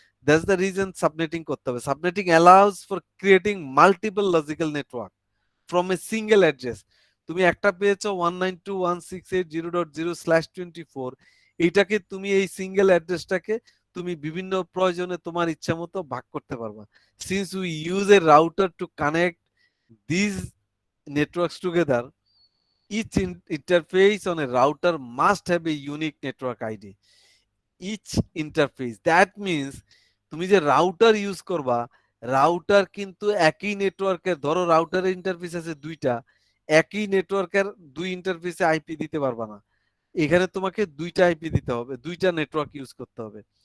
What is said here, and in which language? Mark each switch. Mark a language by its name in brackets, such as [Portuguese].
[English] that's the reason [Bangla] subnetting করতে হবে। [English] Subnetting allows for creating multiple logical network from a single address. [Bangla] তুমি একটা পেয়েছো 192.168.0.0/24, এইটাকে তুমি এই সিঙ্গেল অ্যাড্রেসটাকে তুমি বিভিন্ন প্রয়োজনে তোমার ইচ্ছা মতো ভাগ করতে পারবা। [English] Since we use a router to connect this networks together, each interface on a router must have a unique network ID. Each interface, that means [Bangla] তুমি যে রাউটার ইউজ করবা, রাউটার কিন্তু একই নেটওয়ার্কের, ধরো রাউটারের ইন্টারফেস আছে দুইটা, একই নেটওয়ার্কের দুই ইন্টারফেসে আইপি দিতে পারবা না। এখানে তোমাকে দুইটা আইপি দিতে হবে, দুইটা নেটওয়ার্ক ইউজ করতে হবে।